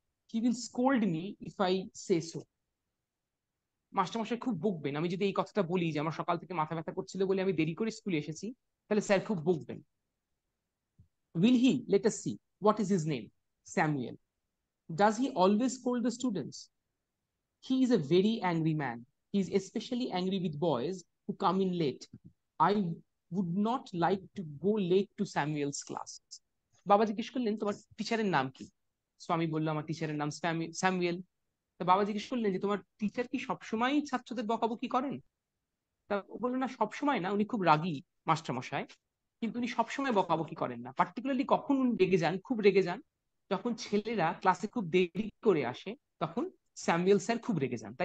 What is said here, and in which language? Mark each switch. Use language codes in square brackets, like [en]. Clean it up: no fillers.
[en] He will scold me if I say so. [bn] মাস্টারমশাই খুব বকবেন আমি যদি এই কথাটা বলি যে আমার সকাল থেকে মাথা ব্যথা করছিল বলে আমি দেরি করে স্কুলে এসেছি, তাহলে স্যার খুব বকবেন। [en] Will he, let us see, what is his name? Samuel. Does he always scold the students? He is a very angry man. He is especially angry with boys who come in late. I would not like to go late to Samuel's class. [bn] বাবা জিজ্ঞেস করলেন তোমার টিচারের নাম কি? স্বামী বলল আমার টিচারের নাম স্যামুয়েল। তো বাবা জিজ্ঞেস করলেন যে তোমার টিচার কি সবসময় ছাত্রদের বকাবকি করেন? তা ও বললো না সবসময় না, উনি খুব রাগী মাস্টার মশাই, কিন্তু উনি সবসময় বকাবকি করেন না। পার্টিকুলারলি কখন উনি রেগে যান, খুব রেগে যান, যখন ছেলেরা ক্লাসে খুব দেরি করে আসে, তখন স্যামুয়েল স্যার খুব রেগে যান।